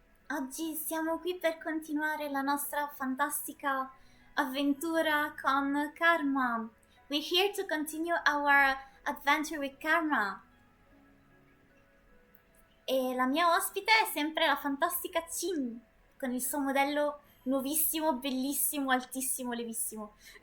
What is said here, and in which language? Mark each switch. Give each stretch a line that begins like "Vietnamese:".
Italian: Oggi siamo qui per continuare la nostra fantastica avventura con Karma.
English: We're here to continue our adventure with Karma.
Italian: E la mia ospite è sempre la fantastica Chin, con il suo modello nuovissimo, bellissimo, altissimo, levissimo.